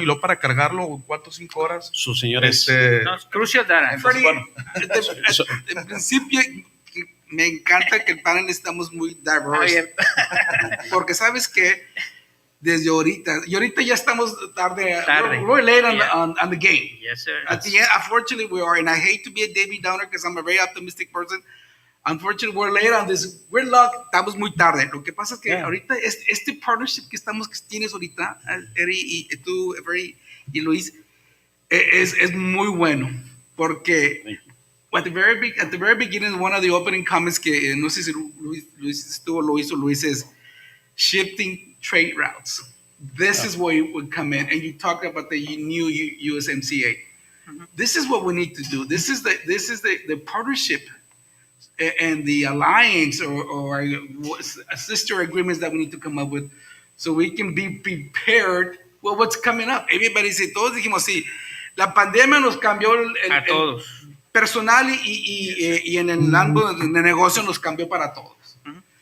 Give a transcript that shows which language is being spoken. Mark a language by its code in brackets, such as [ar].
[es] Y luego para cargarlo 4 o 5 horas. Sus señores. [en] No, crucial data. [es] Freddy, en principio, me encanta que el panel estamos muy diverse. Porque sabes que desde ahorita, y ahorita ya estamos tarde. [en] We're late on the game. Yes, sir. At the end, unfortunately, we are, and I hate to be a Debbie Downer because I'm a very optimistic person. Unfortunately, we're late on this. [es] Gridlock, estamos muy tarde. Lo que pasa es que ahorita este partnership que tienes ahorita, Eri y tú, Eri y Luis, es muy bueno porque [en] at the very beginning, one of the opening comments [es] que no sé si Luis estuvo, lo hizo Luis, es [en] shifting trade routes. This is where you would come in, and you talked about the new USMCA. Mm-hmm. This is what we need to do. This is the partnership and the alliance or sister agreements that we need to come up with so we can be prepared with what's coming up. Everybody said, [es] todos dijimos, sí, la pandemia nos cambió a todos. Personal y en el ámbito de negocio nos cambió para todos. Uh-huh.